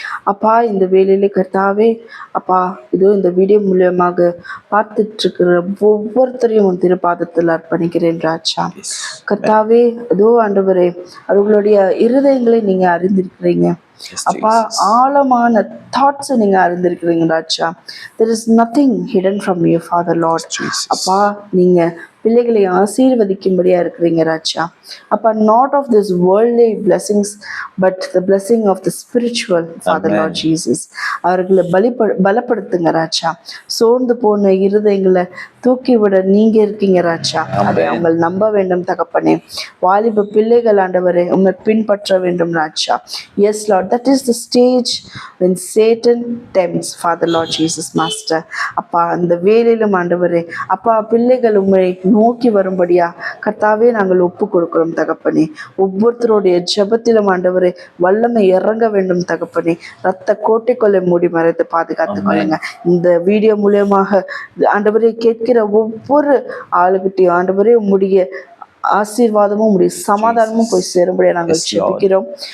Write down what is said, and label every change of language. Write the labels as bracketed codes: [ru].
[ta] அப்பா, இந்த வேலையில கர்த்தாவே, அப்பா இதோ இந்த வீடியோ மூலியமாக பார்த்துட்டு இருக்கிற ஒவ்வொருத்தரையும் உன் திருப்பாதத்தில் அர்ப்பணிக்கிறேன் ராஜா. கர்த்தாவே, இதோ ஆண்டவரே, அவர்களுடைய இருதயங்களை நீங்க அறிந்திருக்கிறீங்க அப்பா. ஆழமான தாட்ஸ் நீங்க அறிந்திருக்கிறீங்க ராஜா. [en] there is nothing hidden from you Father Lord. [ta] அப்பா, நீங்க பிள்ளைகளை ஆசீர்வதிக்கும்படியா இருக்கிறீங்க ராஜா. [en] அப்பா, not of this worldly blessings but the blessing of the spiritual Father Lord Jesus. [ta] அவர்களை பலப்படுத்துங்க ராஜா. சோர்ந்து போன இருதயங்களை தூக்கி விட நீங்க இருக்கீங்க ராஜா. அதை அவங்க நம்ப வேண்டும் தகப்பனே. வாலிப பிள்ளைகள் ஆண்டவரே உம்மை பின்பற்ற வேண்டும் ராஜா. [en] Yes Lord, that is the stage when Satan tempts Father Lord Jesus Master. [ta] அப்பா, அந்த வேலையிலும் ஆண்டவரே அப்பா பிள்ளைகள் உம்மை நோக்கி வரும்படியா கர்த்தாவே நாங்கள் ஒப்பு கொடுக்கிறோம் தகப்பனே. ஒவ்வொருத்தருடைய ஜெபத்திலும் ஆண்டவரே வல்லமை இறங்க வேண்டும் தகப்பனே. ரத்த கோட்டைக்குள்ளே மூடி மறைத்து பாதுகாத்துக் கொள்ளுங்க. இந்த வீடியோ மூலியமாக ஆண்டவரே கேட்கிற ஒவ்வொரு ஆளுகிட்டையும் ஆண்டவரே உம்முடைய ஆசீர்வாதமும் உடைய சமாதானமும் போய் சேரும்படியா நாங்கள் ஜெபிக்கிறோம்.